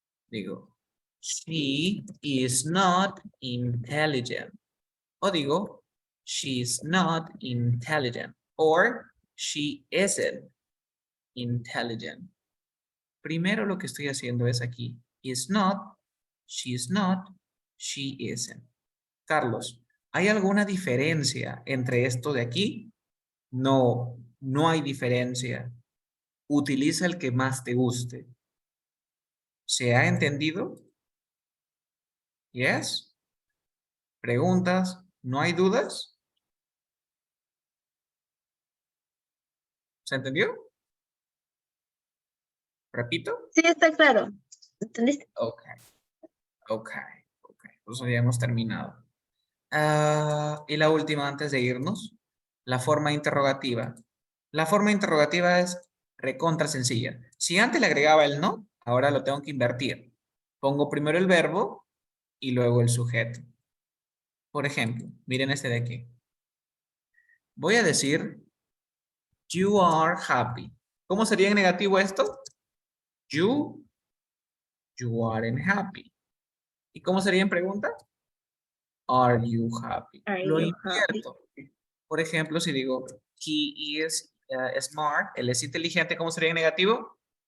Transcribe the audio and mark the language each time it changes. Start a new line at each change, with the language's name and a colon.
Spanish: Digo,
English: she is not intelligent.
Spanish: O digo,
English: she's not intelligent. Or she isn't intelligent.
Spanish: Primero lo que estoy haciendo es aquí.
English: Is not, she's not, she isn't.
Spanish: Carlos, ¿hay alguna diferencia entre esto de aquí? No, no hay diferencia. Utiliza el que más te guste. ¿Se ha entendido? Yes. ¿Preguntas? ¿No hay dudas? ¿Se entendió? ¿Repito? Sí, está claro. ¿Entendiste? Ok. Entonces ya hemos terminado. Y la última antes de irnos. La forma interrogativa. La forma interrogativa es recontra sencilla. Si antes le agregaba el no, ahora lo tengo que invertir. Pongo primero el verbo y luego el sujeto. Por ejemplo, miren este de aquí. Voy a decir,
English: you are happy.
Spanish: ¿Cómo sería en negativo esto?
English: You aren't happy.
Spanish: ¿Y cómo sería en pregunta?
English: Are you happy? Are
Spanish: Lo
English: you happy?
Spanish: invierto. Por ejemplo, si digo,
English: he is smart,
Spanish: él es inteligente, ¿cómo sería en negativo?